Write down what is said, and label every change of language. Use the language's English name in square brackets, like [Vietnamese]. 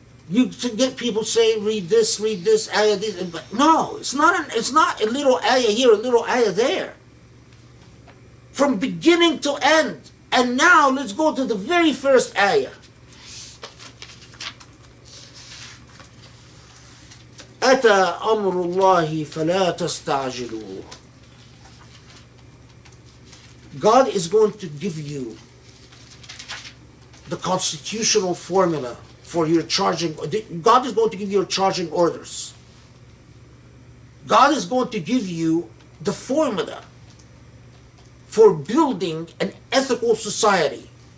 [English] You get people saying, read this, ayah, this. But no, it's not a little ayah here, a little ayah there. From beginning to end. And now let's go to the very first ayah. [Arabic] أتى أمر الله فلا تستعجلوه. [English] God is going to give you the constitutional formula for your charging. God is going to give you your charging orders. God is going to give you the formula for building an ethical society.